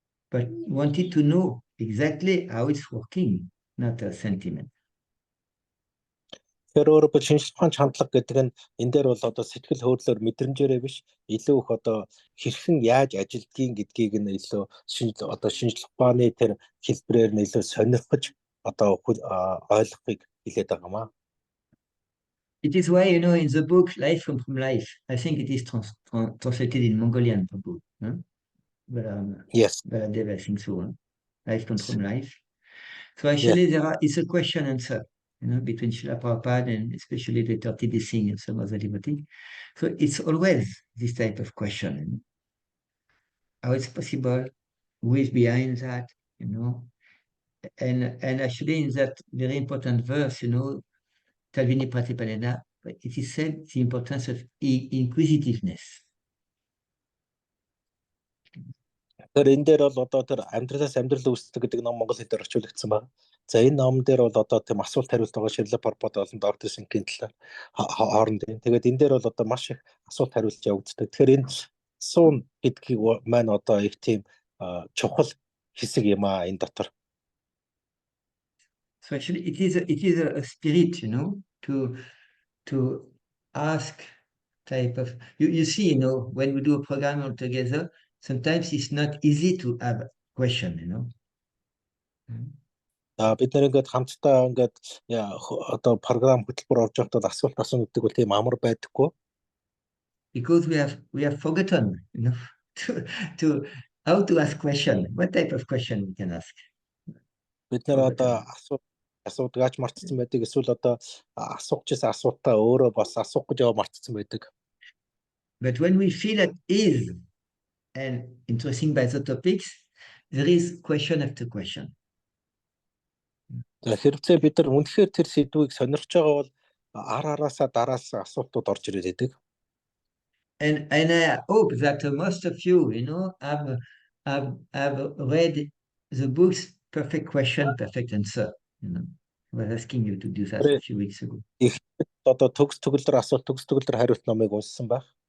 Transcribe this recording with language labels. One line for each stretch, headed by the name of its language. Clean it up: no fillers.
English: But wanted to know exactly how it's working, not a sentiment.
Mongolian: Тэр өөрөөр шинжлэх ухааны хандлага гэдэг нь энэ дээр бол одоо сэтгэл хөдлөлөөр мэдрэмжээрээ биш илүү их одоо хэрхэн яаж ажилдгийг гэдгийг нь илүү шинжлэх ухааны тэр хэлбэрээр нь илүү сонирхож одоо ойлгохыг хэлээд байгаа маа.
English: It is why, you know, in the book Life from Life, I think it is translated in Mongolian book. Huh? Yes. But I think so. Huh? Life from Life. So actually, it's a question answer, you know, between Srila Prabhupada and especially the 30 Singh and some other devotees. So it's always this type of question. You know? How it's possible? Who is behind that? You know? And actually, in that very important verse, you know, Talvini Pratipadena, it is said the importance of inquisitiveness.
Mongolian: Тэгэхээр энэ дээр бол одоо тэр амьдралаас амьдрал үүсдэг гэдэг ном монгол хэлээр орчуулагдсан байна. За энэ ном дээр бол одоо тийм асуулт хариулт байгаа Шрила Прабхупад болон Дорд Сингийн талаар хоорондын. Тэгээд энэ дээр бол одоо маш их асуулт хариулт явагддаг. Тэгэхээр энэ асуун гэдгийг маань одоо их тийм чухал хэсэг юм аа энэ дотор.
English: So actually, it is a spirit, you know, to ask type of. You see, you know, when we do a program all together, sometimes it's not easy to have a question, you know.
Mongolian: Бид нэр ингээд хамтдаа ингээд одоо програм хөтөлбөр орж явахдаа асуулт асуудаг бол тийм амар байдаггүй.
English: Because we have forgotten, you know, to how to ask question. What type of question we can ask?
Mongolian: Бид нэр одоо асуудаг мартсан байдаг. Эсвэл одоо асуух гэсэн асуултаа өөрөө бас асуух гэж яваа мартсан байдаг.
English: But when we feel at ease and interesting by the topics, there is question after question.
Mongolian: Хэрэгцээ бид нар үнэхээр тэр сэдвийг сонирхож байгаа бол араасаа дараас асуултууд орж ирээд байдаг.
English: And I hope that most of you, you know, have read the books Perfect Question, Perfect Answer. You know, I was asking you to do that a few weeks ago.
Mongolian: Одоо төгс төгөлдөр асуулт төгс төгөлдөр хариулт номыг уншсан байх.